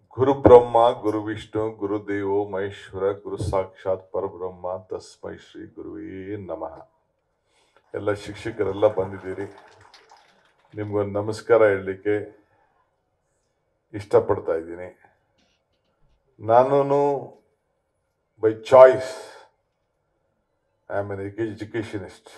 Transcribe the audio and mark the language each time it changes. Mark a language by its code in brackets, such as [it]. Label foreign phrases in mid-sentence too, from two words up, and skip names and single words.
[sa] ಗುರು ಬ್ರಹ್ಮ ಗುರು ವಿಷ್ಣು ಗುರುದೇವೋ ಮಹೇಶ್ವರ ಗುರು ಸಾಕ್ಷಾತ್ ಪರಬ್ರಹ್ಮ ತಸ್ಮೈ ಶ್ರೀ ಗುರುವೇ ನಮಃ. [kn] ಎಲ್ಲ ಶಿಕ್ಷಕರೆಲ್ಲ ಬಂದಿದ್ದೀರಿ. ನಿಮ್ಗೊಂದು ನಮಸ್ಕಾರ ಹೇಳಲಿಕ್ಕೆ ಇಷ್ಟಪಡ್ತಾ ಇದ್ದೀನಿ. [en] ನಾನು by choice I am an educationist.